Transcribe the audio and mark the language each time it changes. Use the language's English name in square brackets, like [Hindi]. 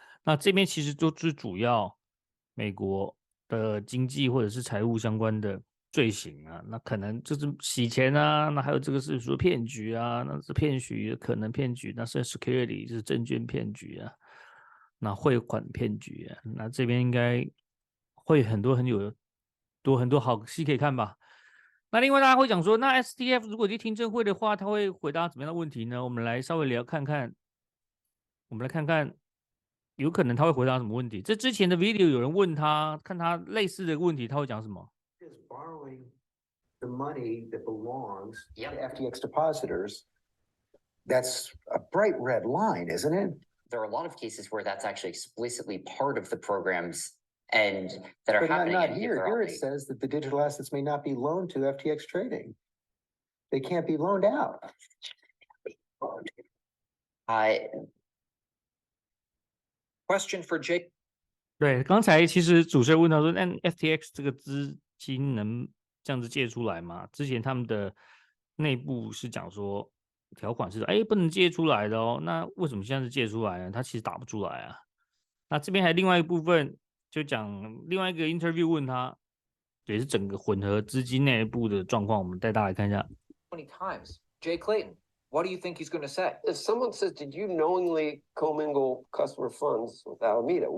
[Chinese] 那这边其实都是主要美国的经济或者是财务相关的罪行啊，那可能就是洗钱啊，那还有这个是说骗局啊，那是骗局，可能骗局，那是 security 就是证券骗局啊，那汇款骗局啊，那这边应该会很多好戏可以看吧。那另外大家会讲说，那 STF 如果去听证会的话，他会回答怎么样的问题呢？我们来稍微看看我们来看看，有可能他会回答什么问题。这之前的 video 有人问他，看他类似的问题，他会讲什么 [English] Is borrowing the money that belongs to FTX depositors. That's a bright red line, isn't it? There are a lot of cases where that's actually explicitly part of the programs and that are But happening. not here. Here it says that the digital assets may not be loaned to FTX trading. They can't be loaned out. Question for Jake. [Chinese] 对，刚才其实主持人问他说，那 FTX 这个资金能这样子借出来吗？之前他们的内部是讲说条款是不能借出来的哦，那为什么现在是借出来呢？他其实打不出来啊。那这边还另外一部分就讲另外一个 interview 问他，也是整个混合资金内部的状况，我们带大家来看一下。 [English] 20 times. Jay Clayton, what do you think he's going to say? If someone says, did you knowingly commingle customer funds with Alameda?